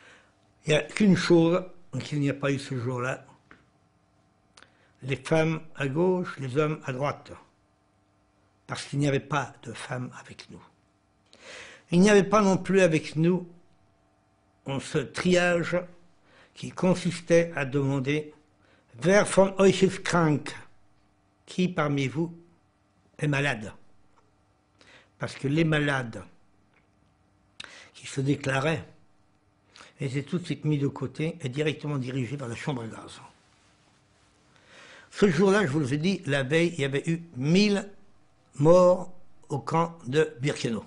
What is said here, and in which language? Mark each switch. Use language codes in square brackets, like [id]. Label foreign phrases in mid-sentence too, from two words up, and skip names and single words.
[fr] Il n'y a qu'une chose qu'il n'y a pas eu ce jour-là les femmes à gauche, les hommes à droite, parce qu'il n'y avait pas de femmes avec nous. Il n'y avait pas non plus avec nous ce triage qui consistait à demander « [de] Wer von euch ist krank ?» [fr] Qui parmi vous est malade? Parce que les malades qui se déclaraient étaient tout de suite mis de côté et directement dirigés vers la chambre à gaz. Ce jour-là, je vous le ai dit, la veille, il y avait eu 1000 morts au camp de Birkenau.